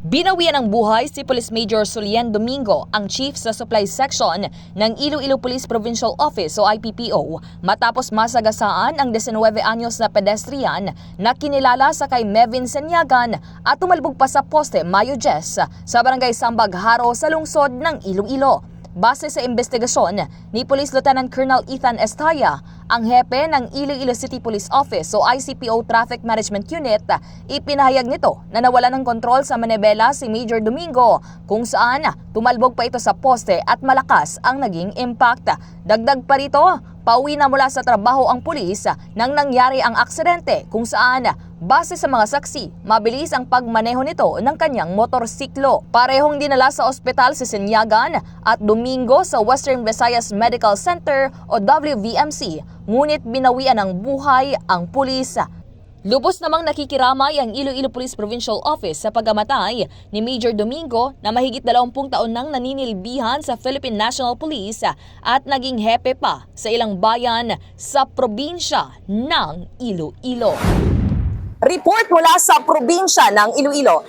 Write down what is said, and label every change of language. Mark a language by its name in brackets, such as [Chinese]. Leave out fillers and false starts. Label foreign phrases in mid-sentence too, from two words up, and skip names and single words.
[Filipino] Binawian ng buhay si Police Major Sulian Domingo, ang Chief sa Supply Section ng Iloilo Police Provincial Office o IPPO matapos masagasaan ang 19 anyos na pedestrian na kinilala sa kay Mevin Senyagan at tumalbog pa sa poste Mayo 10 sa Barangay Sambag Haro sa lungsod ng Iloilo. Base sa investigasyon ni Police Lieutenant Colonel Ethan Estaya, ang hepe ng Iloilo City Police Office o ICPO Traffic Management Unit, ipinahayag nito na nawala ng kontrol sa manibela si Major Domingo kung saan tumalbog pa ito sa poste at malakas ang naging impact. Dagdag pa rito, pauwi na mula sa trabaho ang pulis nang nangyari ang aksidente kung saan base sa mga saksi, mabilis ang pagmaneho nito ng kanyang motorsiklo. Parehong dinala sa ospital si Senyagan at Domingo sa Western Visayas Medical Center o WVMC, ngunit binawian ng buhay ang pulis. Lubos namang nakikiramay ang Iloilo Police Provincial Office sa pagkamatay ni Major Domingo na mahigit 20 taon nang naninilbihan sa Philippine National Police at naging hepe pa sa ilang bayan sa probinsya ng Iloilo. Report mula sa probinsya ng Iloilo.